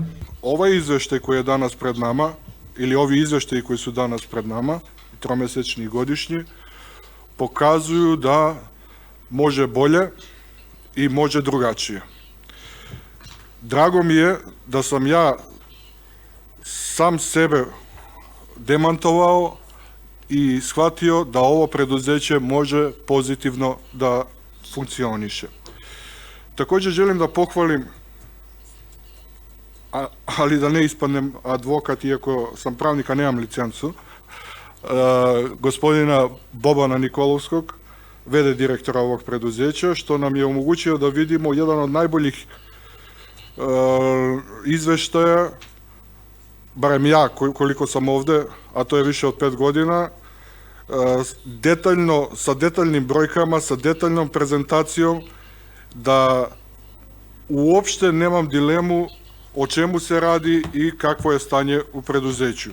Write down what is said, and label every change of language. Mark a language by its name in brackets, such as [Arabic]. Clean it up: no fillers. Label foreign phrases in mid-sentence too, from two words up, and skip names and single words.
[Serbian] Овај извештај кој е данас пред нама, или ови извештаи кои су данас пред нама, тромесечни и годишни, показуju да може боле и може другачије. Драго ми е да сам ја сам себе демантовал и схватио да ово предузеće може позитивно да функционише. Такоđe želim da pohvalim, ali da ne ispadnem advokat, iako sam pravnik, a nemam licencu, gospodina Bobana Nikolovskog, VD direktora ovog preduzeća, što nam je omogućio da vidimo jedan od najboljih izveštaja барем ја колико сам овде, [Macedonian] а тоа е [Serbian] више од 5 година, детално, со детални бројкама, со деталном презентацијом, да уопште немам дилему о чему се ради и какво е стање у предузеќу.